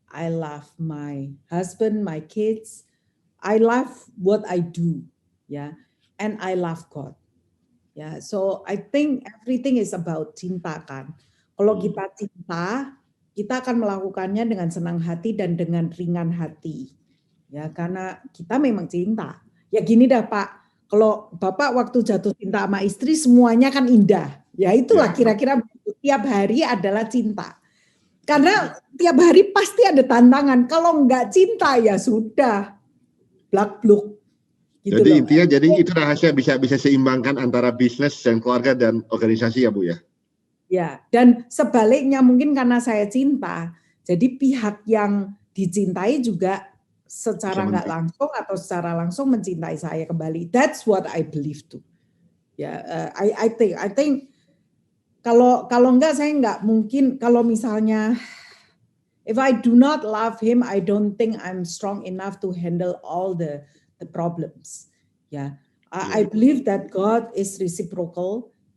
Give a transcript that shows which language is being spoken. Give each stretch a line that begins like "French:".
English: I love my husband, my kids. I love what I do, yeah, and I love God. Yeah, so I think everything is about
Indonesian: cinta kan. Kalau kita cinta, kita akan melakukannya dengan senang hati dan dengan ringan hati. Ya, karena kita memang cinta. Ya gini dah Pak, kalau Bapak waktu jatuh cinta sama istri semuanya kan indah. Ya itulah kira-kira tiap hari adalah cinta. Karena tiap hari pasti ada tantangan. Kalau enggak cinta ya sudah blak-bluk. Gitu jadi loh. intinya jadi itu rahasia bisa seimbangkan antara bisnis dan keluarga dan organisasi ya Bu ya. Ya, dan sebaliknya mungkin karena saya cinta, jadi pihak yang dicintai juga secara nggak langsung atau secara langsung mencintai saya kembali.
English: That's what I believe too. Ya, I think
Indonesian: kalau enggak saya nggak mungkin kalau misalnya
English: if I do not love him, I don't think I'm strong enough to handle all the problems. Ya, I believe that God is reciprocal.